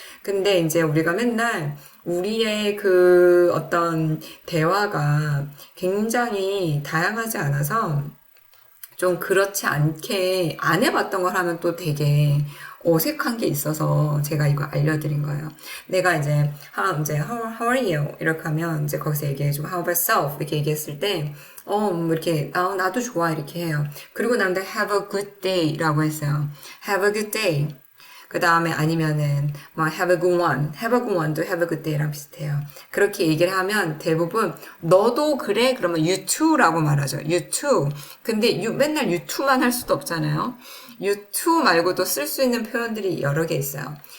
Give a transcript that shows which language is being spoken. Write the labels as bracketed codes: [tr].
[ko] 근데 이제 우리가 맨날 우리의 그 어떤 대화가 굉장히 다양하지 않아서 좀 그렇지 않게 안 해봤던 걸 하면 또 되게 어색한 게 있어서 제가 이거 알려드린 거예요. 내가 이제 [en] how are you? [ko] 이렇게 하면 이제 거기서 얘기해주고 [en] how about yourself? [ko] 이렇게 얘기했을 때 이렇게 나도 좋아 이렇게 해요. 그리고 나한테 [en] have a good day [ko] 라고 했어요. [en] have a good day. [ko] 그 다음에 아니면은 [en] have a good one. [ko] have a good one도 have a good day랑 비슷해요. 그렇게 얘기를 하면 대부분 너도 그래? 그러면 [en] you too [ko] 라고 말하죠. [en] you too. [ko] 근데 맨날 you too만 할 수도 없잖아요. you too 말고도 쓸 수 있는 표현들이 여러 개 있어요.